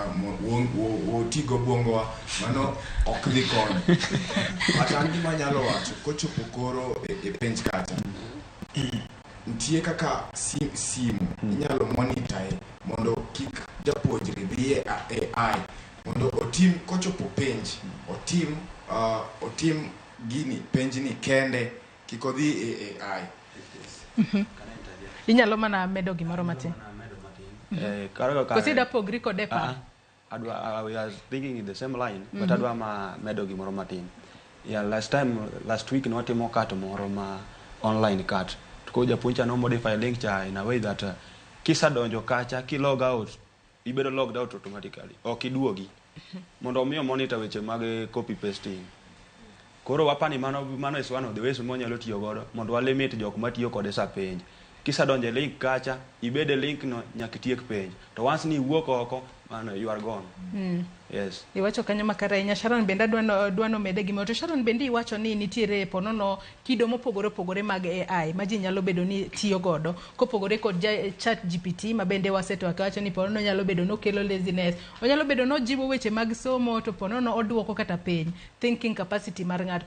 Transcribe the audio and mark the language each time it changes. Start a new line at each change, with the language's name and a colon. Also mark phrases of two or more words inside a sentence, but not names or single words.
Luo (Kenya and Tanzania): otigo bongowa mano ok dhi konyo atandi manyalo wacho kochopo koro e penj kacha ntie kaka simu inyalo monitor mondo kik japuonjre dhie AI mondo otim kochopo penj otim gini penj ni kende kiko dhi AI Inyalo mana medo gimoro matin. Kosida pogri kode pa.
English: I was thinking in the same line, but
Luo (Kenya and Tanzania): adwa ma medo gimoro matin.
English: Yeah, last week nwatimo cut
Luo (Kenya and Tanzania): moro ma
English: online cut.
Luo (Kenya and Tanzania): Tuko japuonja no modify link cha
English: in a way that
Luo (Kenya and Tanzania): kisadonjo kacha ki
English: log out,
Luo (Kenya and Tanzania): ibedo
English: logged out automatically.
Luo (Kenya and Tanzania): Ok iduogi. Mondo omiyo monitor weche mag
English: copy pasting.
Luo (Kenya and Tanzania): Koro wapani mano
English: is one of the ways
Luo (Kenya and Tanzania): monyalo tiyo godo mondo walimit jok matiyo kode sa penj. Kisadonje link kacha, ibede link no nyaka tiek penj. To once ni wuok oko,
English: man, you are gone. Yes.
Luo (Kenya and Tanzania): Iwacho kanyo makara inya Sharon benda dwano mede gimo to Sharon bendi iwacho ni nitiere ponono kido mopogore mag AI ma ji nyalo bedo ni tiyo godo kopogore kod chat GPT ma bende waseto akawacho ni ponono nyalo bedo no kelo laziness, onyalo bedo no jiwo weche mag somo to ponono oduoko kata piny
English: thinking capacity
Luo (Kenya and Tanzania): mar ng'at.